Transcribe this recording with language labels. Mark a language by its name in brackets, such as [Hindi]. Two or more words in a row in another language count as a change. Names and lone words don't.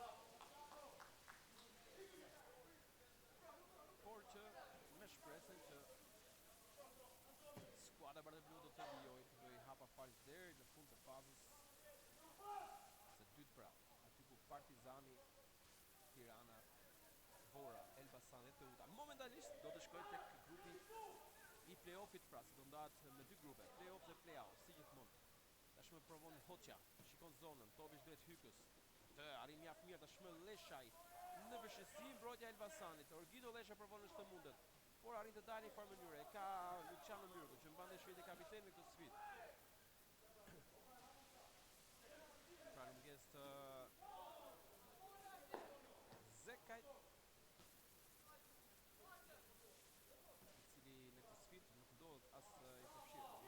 [Albanian] Por që me shpresën që skuadra bardhë blu do të vijojë, do i hapa fals deri në fund të fazës së dytë pra. Aty ku Partizani, Tirana, Vora, Elbasan dhe Teuta momentalisht do të shkojnë tek grupi i play-offit, pra se do ndahet me dy grupe, play-off dhe play-out, si gjithmonë. Tashmë provon Hoxha, shikon zonën, topi drejt Hykës. Të arrin mjaft mirë tashmë Leshaj. Në vështirësi mbrojtja e Elbasanit. Orgido Lesha provon në çdo mundet, por arrin të dalë në farë mënyre. E ka Luciano Myrgo që mban shpejt e kapiteni në këtë sfidë. Pra në mëngjes të Zekaj, i cili në këtë sfidë nuk ndodhet as i përfshirë.